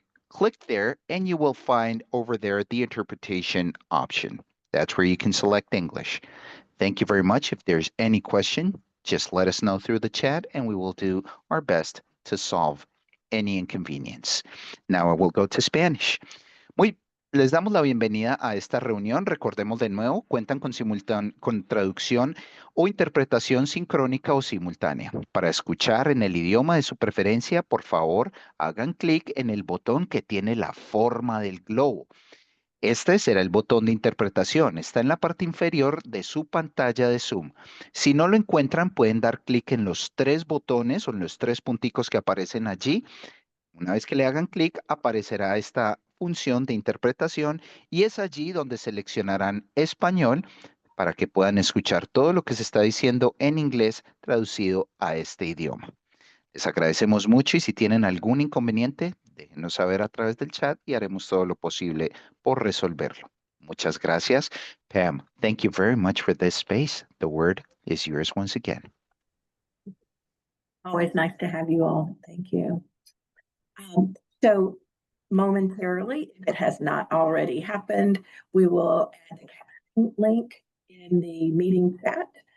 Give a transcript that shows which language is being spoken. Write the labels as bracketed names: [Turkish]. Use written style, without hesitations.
[English] Click there, and you will find over there the interpretation option. That's where you can select English. Thank you very much. If there's any question, just let us know through the chat, and we will do our best to solve any inconvenience. Now I will go to Spanish. [Spanish] Les damos la bienvenida a esta reunión. Recordemos de nuevo, cuentan con traducción o interpretación sincrónica o simultánea. Para escuchar en el idioma de su preferencia, por favor, hagan clic en el botón que tiene la forma del globo. Este será el botón de interpretación. Está en la parte inferior de su pantalla de Zoom. Si no lo encuentran, pueden dar clic en los tres botones o en los tres punticos que aparecen allí. Una vez que le hagan clic, aparecerá esta función de interpretación y es allí donde seleccionarán español para que puedan escuchar todo lo que se está diciendo en inglés traducido a este idioma. Les agradecemos mucho y si tienen algún inconveniente, déjenos saber a través del chat y haremos todo lo posible por resolverlo. Muchas gracias. [English] Pam, thank you very much for this space. The word is yours once again. Always nice to have you all. Thank you. So momentarily, if it has not already happened, we will add the caption link in the meeting chat.